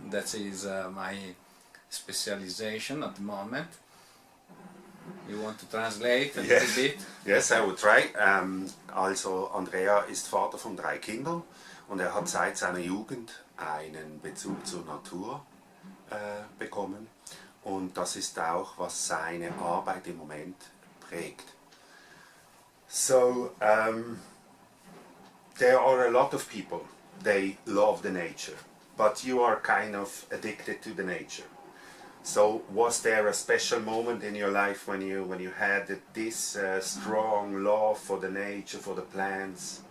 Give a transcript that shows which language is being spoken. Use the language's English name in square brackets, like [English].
[English] That is my specialization at the moment. You want to translate a little bit? Yes, I will try. [German] Also Andrea ist Vater von 3 Kindern und er hat seit seiner Jugend einen Bezug zur Natur bekommen und das ist auch, was seine Arbeit im Moment prägt. [English] So, there are a lot of people, they love the nature, but you are kind of addicted to the nature. So was there a special moment in your life when you had this strong love for the nature, for the plants?